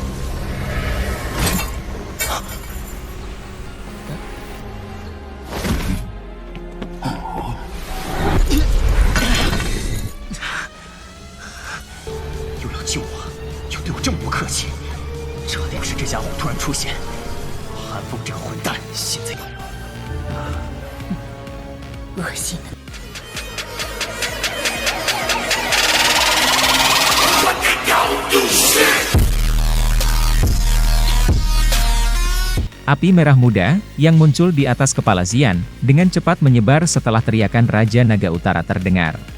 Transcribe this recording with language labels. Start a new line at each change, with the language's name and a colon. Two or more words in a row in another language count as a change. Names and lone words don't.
Chinese: 又要救我，又对我这么不客气，这定是这家伙突然出现。韩风这个混蛋，现在恶心的。
Indonesian: Api merah muda, yang muncul di atas kepala Xian, dengan cepat menyebar setelah teriakan Raja Naga Utara terdengar.